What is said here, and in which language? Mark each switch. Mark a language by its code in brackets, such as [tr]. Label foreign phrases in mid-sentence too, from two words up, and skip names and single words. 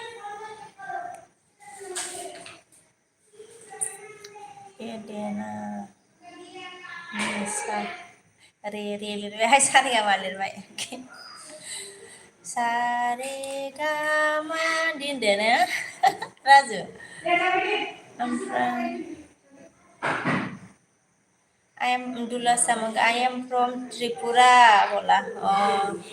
[brx] एदेना निसा रे रे लिरबाय सारेगामा लिरबाय सारेगामा दोनदो ना राजु ओमफ्राय [en] I am Undula Samang. I am from Tripura. Bola. Oh.